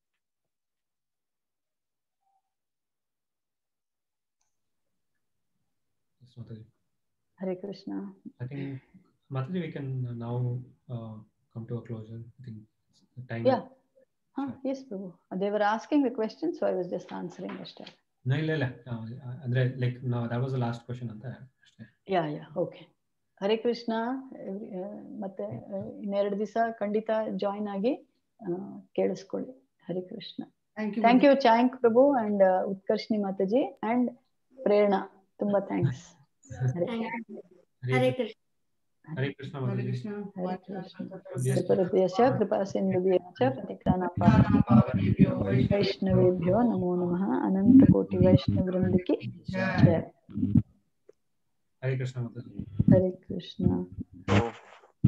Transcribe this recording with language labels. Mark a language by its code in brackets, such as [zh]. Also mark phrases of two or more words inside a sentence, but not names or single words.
[en] Hare Krishna. I think Mataji, we can now come to a closure. I think time. Yeah. Yes, Prabhu. They were asking the question, so I was just answering. No, [kn] ಇಲ್ಲ. ಅಂದ್ರೆ [en] like now that was the last question [kn] ಅಂತ ಅಷ್ಟೇ. [en] Yeah. Okay. ಹರೇ ಕೃಷ್ಣ. [kn] ಮತ್ತೆ ಇನ್ನೆರಡು ದಿವಸ ಖಂಡಿತ ಜಾಯಿನ್ ಆಗಿ ಕೇಳಿಸ್ಕೊಳ್ಳಿ. ಹರೇ ಕೃಷ್ಣ. [en] thank you [kn] ಚಾಂಕ್ ಪ್ರಭು ಅಂಡ್ ಉತ್ಕರ್ಷಿಣಿ ಮಾತಾಜಿ ಅಂಡ್ ಪ್ರೇರಣಾ, ತುಂಬಾ ಥ್ಯಾಂಕ್ಸ್. ಹರೇ ಕೃಷ್ಣ. ಹರೇ ಕೃಷ್ಣ ಮಾತಾಜಿ. [sa] ಕೃಪಾ ಕೃಪಾ ಸಿಂಧುಭ್ಯಶ್ಚ ಪತಿತಾನಾಂ ವೈಷ್ಣವೇಭ್ಯೋ ನಮೋ ನಮಃ. [kn] ಅನಂತ ಕೋಟಿ ವೈಷ್ಣವ ವೃಂದಕ್ಕೆ ಜಯ. ಹರೇ ಕೃಷ್ಣ ಮಾತಾಜಿ. ಹರೇ ಕೃಷ್ಣ.